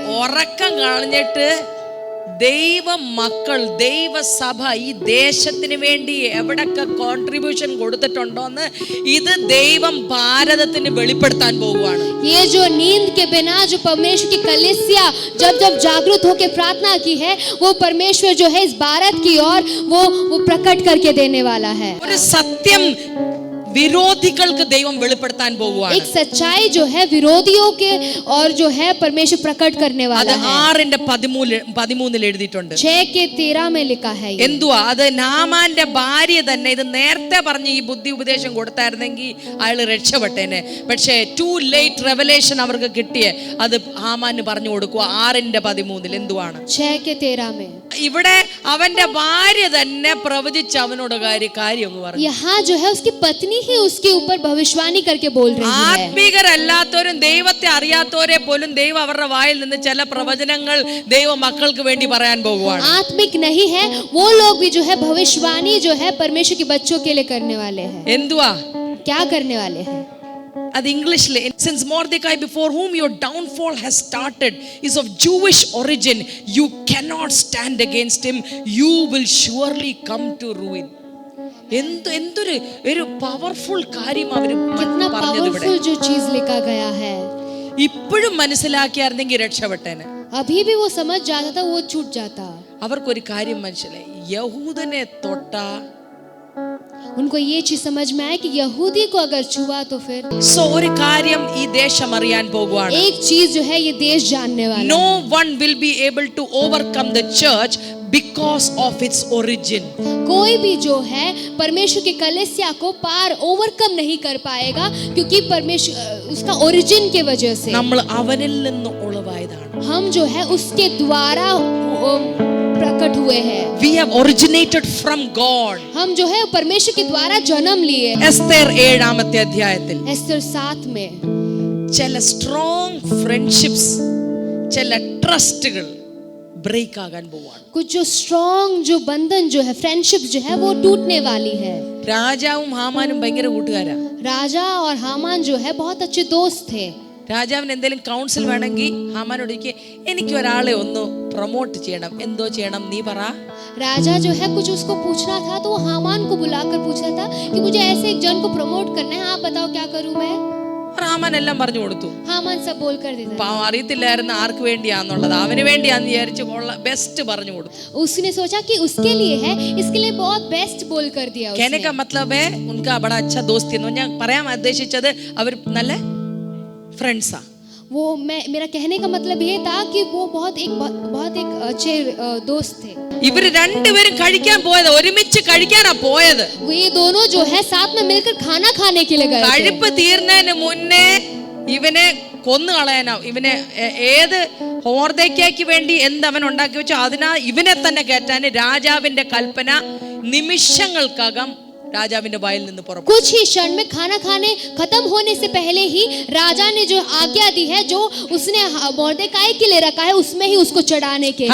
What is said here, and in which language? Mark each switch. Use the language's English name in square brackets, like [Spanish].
[Malayalam] ഉറക്കം കളഞ്ഞിട്ട് ദൈവ മക്കൾ ദൈവസഭ ഈ ദേശത്തിന് വേണ്ടി എവിടൊക്കെ കോൺട്രിബ്യൂഷൻ കൊടുത്തിട്ടുണ്ടോന്ന് ഇത് ദൈവം ഭാരതത്തിന് വെളിപ്പെടുത്താൻ പോവുകയാണ്. [Hindi] ये जो नींद के बिना जो परमेश्वर की कलीसिया जब जागृत होकर प्रार्थना की है, वो परमेश्वर जो है इस भारत की ओर वो प्रकट करके देने वाला है. [Malayalam] ഒരു സത്യം വിരോധികൾക്ക് ദൈവം വെളിപ്പെടുത്താൻ പോകുകയാണ്. [Hindi] एक सच्चाई जो है विरोधियों के और जो है परमेश्वर प्रकट करने वाला है. [Malayalam] 6:13 എഴുതിയിട്ടുണ്ട്. [Hindi] 6:13 में लिखा है. [Malayalam] എന്തുവാ അത്? നാമാന്റെ ഭാര്യ തന്നെ ഇത് നേരത്തെ പറഞ്ഞ് ഈ ബുദ്ധി ഉപദേശം കൊടുത്തായിരുന്നെങ്കിൽ അയാൾ രക്ഷപ്പെട്ടേനെ. പക്ഷേ ടു ലേറ്റ് റെവലേഷൻ അവർക്ക് കിട്ടിയേ അത് ഹാമാന് പറഞ്ഞു കൊടുക്കുക. 6:13 എന്തുവാണ്? [Hindi] 6:13 में [Malayalam] ഇവിടെ അവന്റെ ഭാര്യ തന്നെ പ്രവചിച്ച് അവനോട് കാര്യം പറഞ്ഞു. [Hindi] यहाँ जो है उसकी पत्नी ही उसके ऊपर भविष्यवाणी करके बोल रही है. [Malayalam] ആത്മീകരല്ലാത്തവരും ദൈവത്തെ അറിയാത്തവരെ പോലും ദൈവം അവരുടെ വായിൽ നിന്ന് ചില പ്രവചനങ്ങൾ ദൈവ മക്കൾക്ക് വേണ്ടി പറയാൻ പോകുവാണ്. [Hindi] आत्मिक नहीं है वो लोग भी जो है भविष्यवाणी जो है परमेश्वर के बच्चों के लिए करने वाले हैं. [Malayalam] എന്തുവാ? [Hindi] क्या करने वाले हैं? [Malayalam] അത് ഇംഗ്ലീഷിൽ, [English] since Mordecai before whom your downfall has started is of Jewish origin, you cannot stand against him, you will surely come to ruin. [Malayalam] എന്തൊരു പവർഫുൾ കാര്യം അവര് [Hindi] कितना [Malayalam] പറഞ്ഞത് ഇവിടെ. [Hindi] पावरफुल जो चीज लिखा गया है. [Malayalam] ഇപ്പോഴും മനസ്സിലാക്കിയായിരുന്നെങ്കിൽ രക്ഷപ്പെട്ടേനെ. [Hindi] अभी भी वो समझ जाता था, वो छूट जाता. [Malayalam] അവർക്കൊരു കാര്യം മനസ്സിലായി, യഹൂദനെ തൊട്ട, [Hindi] उनको ये चीज समझ में आया कि यहूदी को अगर छुआ तो फिर [Malayalam] സോ ഒരു കാര്യം ഈ ദേശം അറിയാൻ പോകുവാണ്. [Hindi] एक चीज जो है ये देश जानने वाला. [English] No one will be able to overcome the church because of its origin. [Hindi] कोई भी जो है परमेश्वर की कलीसिया को पार ओवरकम नहीं कर पाएगा क्योंकि परमेश्वर उसका ओरिजिन के वजह से. [Malayalam] നമ്മൾ അവനിൽ നിന്ന് ഉളവായതാണ്. [Hindi] हम जो है उसके द्वारा प्रकट हुए हैं. [English] We have originated from God. [Hindi] हम जो है परमेश्वर के द्वारा जन्म लिए. [Malayalam] എസ്തേർ 7-ാമത്തെ അധ്യായത്തിൽ [Hindi] एस्तर 7 में [Malayalam] ചില സ്ട്രോങ് ഫ്രണ്ട്ഷിപ്സ്, ചില ട്രസ്റ്റുകൾ ബ്രേക്ക് ആകാൻ പോവാണ്. [Hindi] कुछ जो स्ट्रॉन्ग जो बंधन जो है फ्रेंडशिप जो है वो टूटने वाली है. [Malayalam] രാജാവും ഹാമാനും ഭയങ്കര കൂട്ടുകാരാ. [Hindi] राजा और हामान जो है बहुत अच्छे दोस्त थे. [Malayalam] രാജാവിന് എന്തെങ്കിലും കൗൺസിൽ വേണമെങ്കിൽ ഹാമാനോട് എനിക്ക് ഒരാളെ ഒന്ന് പ്രൊമോട്ട് ചെയ്യണം, എന്തോ ചെയ്യണം നീ പറ. [Hindi] राजा जो है कुछ उसको पूछना था तो वो हामान को बुलाकर पूछा था कि मुझे ऐसे एक जन को प्रमोट करना है, आप बताओ क्या करूं मैं. [Malayalam] ഹാമാൻ എല്ലാം പറഞ്ഞു കൊടുത്തു. [Hindi] हामान सब बोल कर देता. [Malayalam] പാവം അറിയത്തില്ലായിരുന്നു ആർക്ക് വേണ്ടിയാന്നുള്ളത്. അവന് വേണ്ടിയാന്ന് വിചാരിച്ച് ബെസ്റ്റ് പറഞ്ഞു കൊടുത്തു. [Hindi] उसने सोचा कि उसके लिए है, इसके लिए बहुत बेस्ट बोल कर दिया उसने. कहने का मतलब है उनका बड़ा अच्छा दोस्ती है. [Malayalam] ഞാൻ പറയാൻ ഉദ്ദേശിച്ചത് അവർ നല്ല ഫ്രണ്ട്സാ. [Hindi] वो मेरा कहने का मतलब ये था कि वो बहुत एक अच्छे दोस्त थे. [Malayalam] ഇവര് രണ്ടുപേരും കഴിക്കാൻ പോയത്, ഒരുമിച്ച് കഴിക്കാനാ പോയത്. [Hindi] वो ये दोनों जो है साथ में मिलकर खाना खाने के लिए गए थे. [Malayalam] കഴിപ്പ് തീർന്നതിന് മുന്നേ ഇവനെ കൊന്നു കളയാനാ. ഇവനെ ഏത് മൊർദെഖായിക്ക് വേണ്ടി എന്തവൻ ഉണ്ടാക്കി വെച്ചോ അതിനാ ഇവനെ തന്നെ കയറ്റാൻ രാജാവിന്റെ കൽപ്പന നിമിഷങ്ങൾക്കകം രാജാവിന്റെ വായിൽ നിന്ന് പുറപ്പെട്ടു. [Hindi] कुछ ही क्षण में खाना खाने खत्म होने से पहले ही राजा ने जो आज्ञा दी है, जो उसने मोर्देकाई के लिए रखा है, उसमें ही उसको चढ़ाने के लिए.